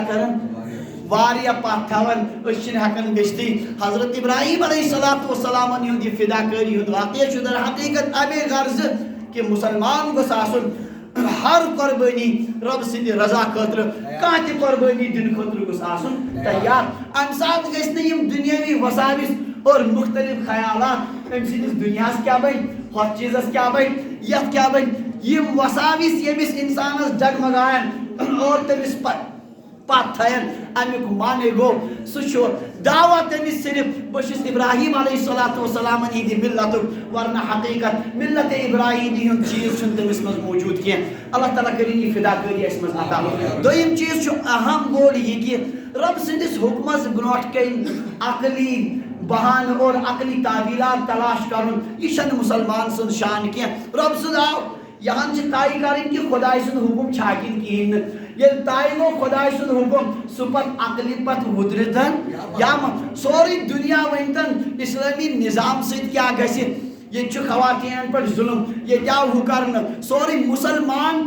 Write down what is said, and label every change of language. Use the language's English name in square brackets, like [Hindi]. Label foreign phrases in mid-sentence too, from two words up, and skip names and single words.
[Kashmiri] کران واریاہ پتھ تھاوان أسۍ چھِنہٕ ہٮ۪کان گٔژھتھٕے حضرت ابراہیم [Arabic] علیہ الصلوۃ والسلام [Kashmiri] ہُنٛد یہِ فِداکٲری ہُنٛد واقعہ چھُ در حقیقت اَمے غرضہٕ کہِ مُسلمان گوٚژھ آسُن ہر قربٲنی رب سٕنٛدِ رضا خٲطرٕ کانٛہہ تہِ قربٲنی دِنہٕ خٲطرٕ گوٚژھ آسُن تیار اَمہِ ساتہٕ گژھِ نہٕ یِم دُنیٲوی وساوِس اور مختلف خیالات أمۍ سٕنٛدِس دُنیاہس کیٛاہ بنہِ ہۄتھ چیٖزس کیٛاہ بنہِ یتھ کیٛاہ بنہِ یِم وساوِس ییٚمِس اِنسانس ڈگمگاین اور تٔمِس پتھ تھاین امیُک معنی گوٚو سُہ چھُ دعوت تٔمِس صرف بہٕ چھُس ابراہیم [Arabic] علیہ الصلوۃ والسلامن [Kashmiri] ہِنٛدِ ملتُک ورنہ حقیقت ملت ابراہیمی ہُنٛد چیٖز چھُنہٕ تٔمِس منٛز موجوٗد کینٛہہ اللہ تعالیٰ کٔرِنۍ یہِ فِداکٲری اَسہِ منٛز عطا دوٚیِم چیٖز چھُ اہم بوٚڑ یہِ کہِ رب سٕنٛدِس حُکمس برونٛٹھ کَنۍ عقلی بہانہٕ اور عقلی تعبیرات تلاش کرُن یہِ چھنہٕ مُسلمان سُنٛد شان کینٛہہ رب سُنٛد آو یہاں چھِ طے کرٕنۍ کہِ خۄداے سُنٛد حُکم چھا کِنہٕ کِہیٖنۍ نہٕ ییٚلہِ طے گوٚو خۄداے سُنٛد حُکم سُہ پتہٕ عقلہِ پتہٕ وُدرِتھ یا سورُے دُنیا ؤنۍتن اِسلٲمی نظام سۭتۍ کیٛاہ گژھِ ییٚتہِ چھُ خواتیٖنن پٮ۪ٹھ ظُلم ییٚتہِ آو ہُہ کرنہٕ سورُے مُسلمان